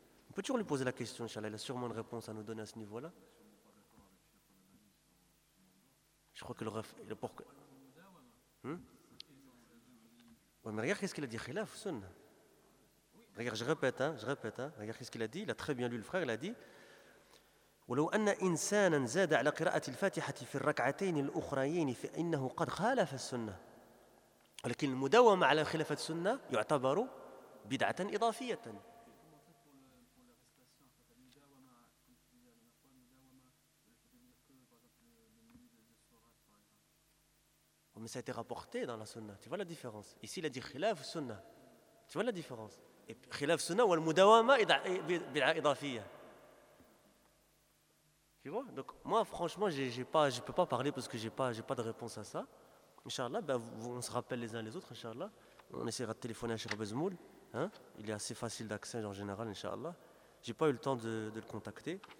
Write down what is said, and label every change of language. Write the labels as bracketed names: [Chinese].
[French] On peut toujours lui poser la question, Inch'Allah, il a sûrement une réponse à nous donner à ce niveau-là. Je crois que le ref... Ouais, mais regarde qu'est-ce qu'il a dit, khilaf, sunna. Regarde, je répète, regarde qu'est-ce qu'il a dit, il a très bien lu le frère, il a dit... [Arabic] ولو أن إنسانا زاد على قراءة الفاتحة في الركعتين الأخريين فإنه قد خالف السنة ولكن المداومة على خلاف السنة يعتبر بدعة إضافية [French] mais ça a été rapporté dans la sunna, tu vois la différence. Ici il a dit [Arabic] خلاف السنة, [French] tu vois la différence. [Arabic] خلاف السنة والمداومة بدعة إضافية. [French] Tu vois, donc moi franchement je peux pas parler parce que j'ai pas de réponse à ça. Inch'Allah, ben, on se rappelle les uns les autres, Inch'Allah. On essaiera de téléphoner à Cheikh Bezmoul. Hein? Il est assez facile d'accès en général, Inch'Allah. J'ai pas eu le temps de le contacter.